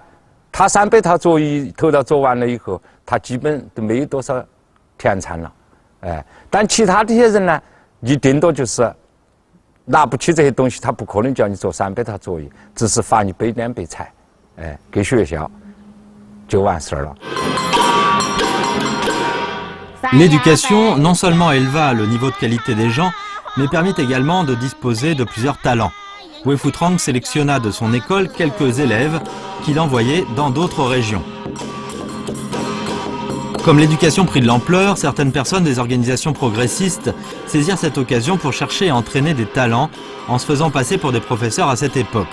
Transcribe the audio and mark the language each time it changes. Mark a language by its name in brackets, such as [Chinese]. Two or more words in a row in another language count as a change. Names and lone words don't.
[Chinese] 他300套作业头道做完了以后，他基本都没有多少田产了。但其他这些人呢，你顶多就是拿不起这些东西，他不可能叫你做300套作业，只是罚你背脸背财，给学校就完事儿了。 [French] L'éducation non seulement éleva le niveau de qualité des gens, mais permit également de disposer de plusieurs talents. Wei Futrang sélectionna de son école quelques élèves qu'il envoyait dans d'autres régions. Comme l'éducation prit de l'ampleur, certaines personnes des organisations progressistes saisirent cette occasion pour chercher et entraîner des talents en se faisant passer pour des professeurs à cette époque.